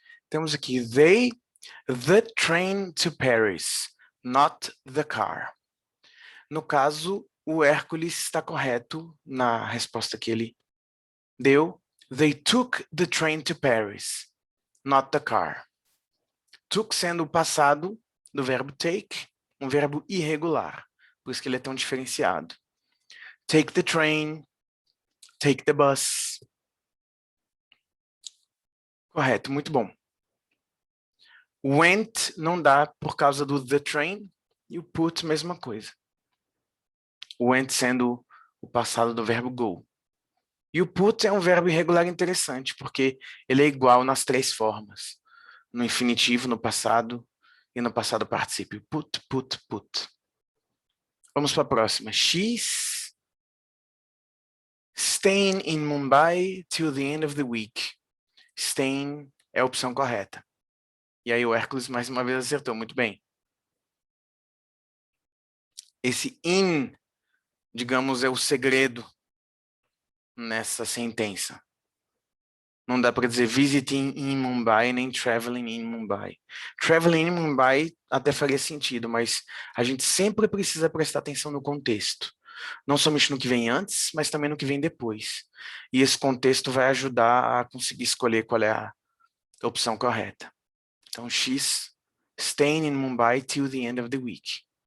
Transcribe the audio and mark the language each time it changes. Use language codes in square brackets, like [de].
[pt] Temos aqui, [en] the train to Paris, not the car. [pt] No caso, o Hércules está correto na resposta que ele deu. [en] They took the train to Paris, not the car. [pt] Took sendo o passado do verbo take, um verbo irregular, por isso que ele é tão diferenciado. [en] Take the train, take the bus. [pt] Correto, muito bom. Went não dá por causa do the train e o put, mesma coisa. Went sendo o passado do verbo go. E o put é um verbo irregular interessante, porque ele é igual nas três formas. No infinitivo, no passado e no passado particípio. Put, put, put. Vamos para a próxima. [en] She's staying in Mumbai till the end of the week. [pt] Staying é a opção correta. E aí o Hércules mais uma vez acertou, muito bem. Esse in, digamos, é o segredo nessa sentença. Não dá para dizer visiting in Mumbai, nem traveling in Mumbai. Traveling in Mumbai até faria sentido, mas a gente sempre precisa prestar atenção no contexto. Não somente no que vem antes, mas também no que vem depois. E esse contexto vai ajudar a conseguir escolher qual é a opção correta. [en] Então, she's staying in Mumbai till the end of the week.